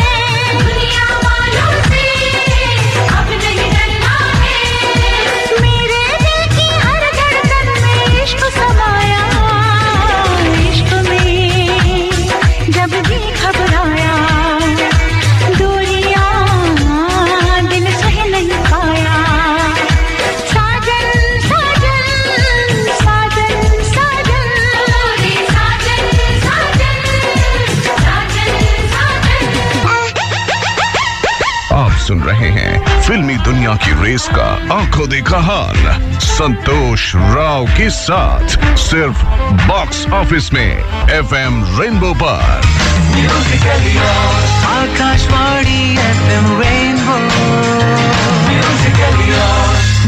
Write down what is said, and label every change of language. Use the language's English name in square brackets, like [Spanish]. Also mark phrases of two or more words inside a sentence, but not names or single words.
[Hindi] दुनिया वालों से अब नहीं डरना है। मेरे दिल की हर धड़कन में इश्क समाया। इश्क में जब भी घबराया, दूरियां दिल सह नहीं पाया। साजन साजन साजन साजन मोरे साजन साजन साजन साजन। आप सुन रहे हैं फिल्मी दुनिया की रेस का आंखों देखा हाल संतोष राव के साथ सिर्फ [English] box office [Hindi] में FM रेनबो पर। आकाशवाणी FM रेनबो।